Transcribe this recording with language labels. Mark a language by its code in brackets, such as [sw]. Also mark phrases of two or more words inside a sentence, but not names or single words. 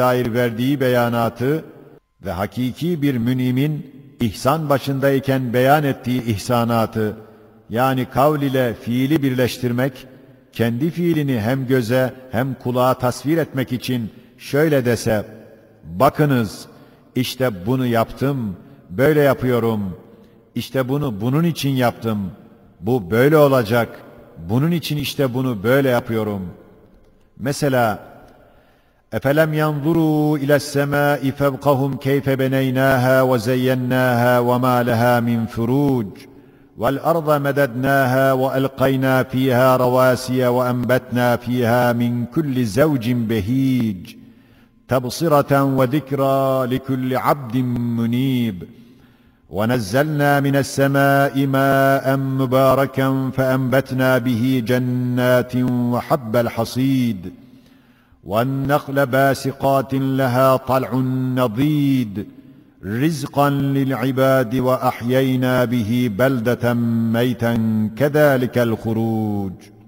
[tr] dair verdiği beyanatı ve hakiki bir münimin ihsan başındayken beyan ettiği ihsanatı, yani kavl ile fiili birleştirmek, kendi fiilini hem göze hem kulağa tasvir etmek için şöyle dese, bakınız, işte bunu yaptım, böyle yapıyorum, işte bunu bunun için yaptım, bu böyle olacak, bunun için işte bunu böyle yapıyorum. Mesela, [ar] اَفَلَمْ يَنْظُرُوا اِلَى السَّمَاءِ فَوْقَهُمْ كَيْفَ بَنَيْنَاهَا وَزَيَّنَّاهَا وَمَا لَهَا مِنْ فُرُوجٍ وَالْأَرْضَ مَدَدْنَاهَا وَأَلْقَيْنَا فِيهَا رَوَاسِيَ وَأَنْبَتْنَا فِيهَا مِنْ كُلِّ زَوْجٍ بَهِيجٍ تَبْصِرَةً وَذِكْرَى لِكُلِّ عَبْدٍ مُنِيبٍ وَنَزَّلْنَا مِنَ السَّمَاءِ مَاءً مُبَارَكًا فَأَنْبَتْنَا بِهِ جَنَّاتٍ وَحَبَّ الْحَصِيدِ وَالنَّخْلَ بَاسِقَاتٍ لَهَا طَلْعٌ نَضِيدٌ رِزْقًا لِلْعِبَادِ وَأَحْيَيْنَا بِهِ بَلْدَةً مَيْتًا كَذَٰلِكَ الْخُرُوجُ.